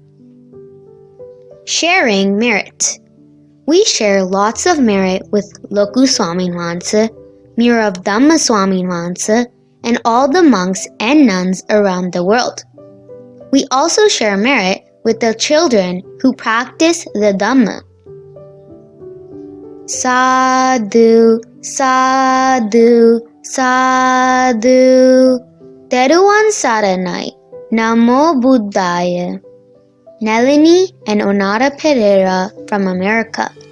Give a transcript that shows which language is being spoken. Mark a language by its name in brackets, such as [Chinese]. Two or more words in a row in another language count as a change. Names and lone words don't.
[English] Sharing merit. We share lots of merit with Loku Swaminwansa, Mira of Dhamma Swaminwansa, and all the monks and nuns around the world. We also share merit with the children who practice the Dhamma. [Pali] Sadhu, sadhu, sadhu. [Sinhala] Teruvan Saranai, [Pali] Namo Buddhaya. [English] Nalini and Onada Pereira from America.